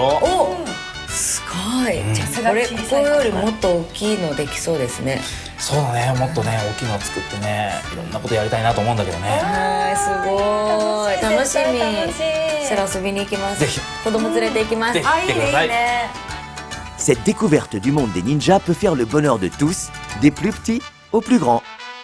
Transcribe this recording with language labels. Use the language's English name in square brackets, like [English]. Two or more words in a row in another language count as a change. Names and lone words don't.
[Japanese] お、すごい。じゃあこれここよりもっと大きいのできそうですね。そうだね、もっとね大きいのを作ってね、いろんなことやりたいなと思うんだけどね。はい、すごい。楽しみ。したら遊びに行きます。ぜひ。子供連れて行きます。ぜひ来てください。 [French] Cette découverte du monde des ninjas peut faire le bonheur de tous, des plus petits aux plus grands.